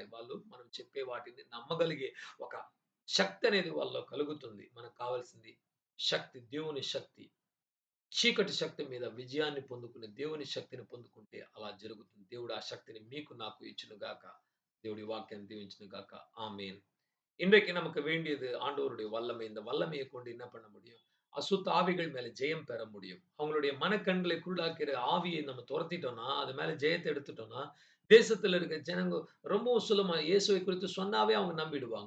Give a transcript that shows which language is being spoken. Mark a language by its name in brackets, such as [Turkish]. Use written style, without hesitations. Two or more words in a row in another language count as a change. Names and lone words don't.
[Telugu] వాళ్ళు మనం చెప్పే వాటిని నమ్మగలిగే ఒక శక్తి అనేది వాళ్ళలో కలుగుతుంది. మనకు కావాల్సింది శక్తి, దేవుని శక్తి. చీకటి శక్తి మీద విజయాన్ని పొందుకునే దేవుని శక్తిని పొందుకుంటే అలా జరుగుతుంది. దేవుడు ఆ శక్తిని మీకు నాకు ఇచ్చునుగాక. దేవుడి వాక్యాన్ని దీవించునుగాక. [Tamil] ஆமென். இன்றைக்கு நமக்கு வேண்டியது ஆண்டவருடைய வல்லமை. இந்த வல்லமையை கொண்டு என்ன பண்ண முடியும்? அசுத்த ஆவிகள் மேல ஜெயம் பெற முடியும். அவங்களுடைய மனக்கண்களை குருடாக்கிற ஆவியை நம்ம துரத்திட்டோம்னா, அது மேல ஜெயத்த எடுத்துட்டோம்னா, தேசத்துல இருக்க ஜனங்க ரொம்பவும் சுலமா இயேசுவை குறித்து சொன்னாவே அவங்க நம்பிடுவாங்க.